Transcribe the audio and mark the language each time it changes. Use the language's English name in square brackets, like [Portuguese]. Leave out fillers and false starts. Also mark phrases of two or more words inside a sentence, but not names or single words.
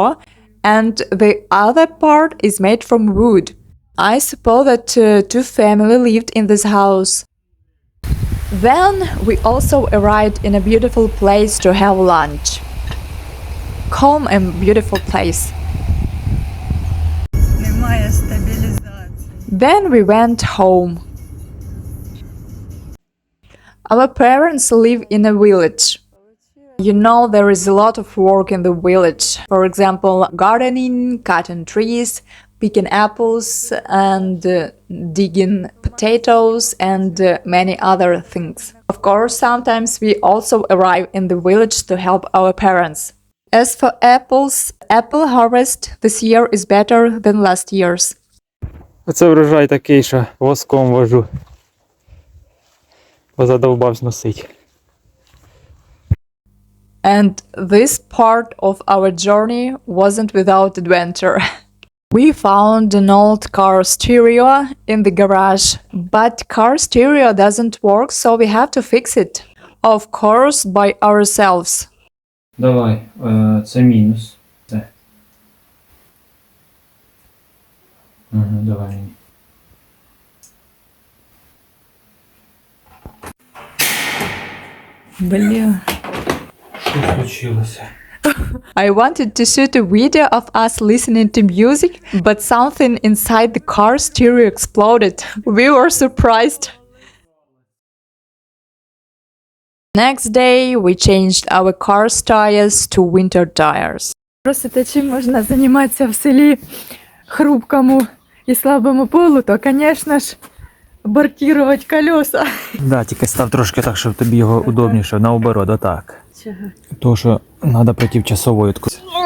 [English] And the other part is made from wood. I suppose that two families lived in this house. Then we also arrived in a beautiful place to have lunch. Calm and beautiful place. [Ukrainian] Немає стабілізації. [English] Then we went home. Our parents live in a village. You know, there is a lot of work in the village. For example, gardening, cutting trees, picking apples, and digging potatoes, and many other things. Of course, sometimes we also arrive in the village to help our parents. As for apples, apple harvest this year is better than last year's. [Ukrainian] Оце врожай такий, що воском вожу. Бо задовбався носить. [English] And this part of our journey wasn't without adventure. We found an old car stereo in the garage, but car stereo doesn't work, so we have to fix it. Of course, by ourselves. [Ukrainian] Давай, це мінус. Це. Давай. Бля. Що случилося? [English] I wanted to shoot a video of us listening to music, but something inside the car stereo exploded. We were surprised. Next day, we changed our car's tires to winter tires. [Ukrainian] Просите, чим можна займатися в селі хрупкому і слабому полу, то, звісно ж, бортувати колеса. Да, тільки став трошки так, щоб тобі його удобніше, наоборот, отак. Чого? То, що треба проти часової відкрути.